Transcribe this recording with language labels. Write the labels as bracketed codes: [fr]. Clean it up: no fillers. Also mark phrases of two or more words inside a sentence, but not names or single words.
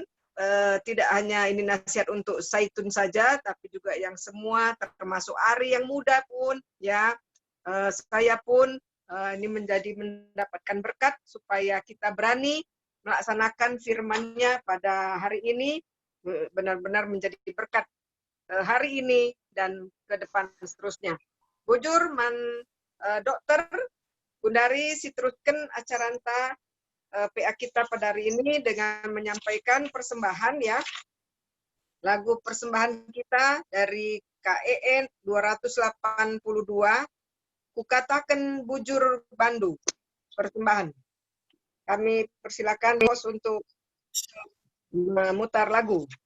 [id] Tidak hanya ini nasihat untuk Zaitun saja, tapi juga yang semua, termasuk Ari yang muda pun, ya, saya pun ini mendapatkan berkat supaya kita berani melaksanakan firman-Nya pada hari ini, benar-benar menjadi berkat hari ini dan ke depan seterusnya. [btx] Bujur man dokter Gundari sitrusken acaranta PA [id] kita pada hari ini dengan menyampaikan persembahan ya. Lagu persembahan kita dari KEN 282, Kukatakan Bujur Bandu, persembahan. Kami persilakan host untuk memutar lagu.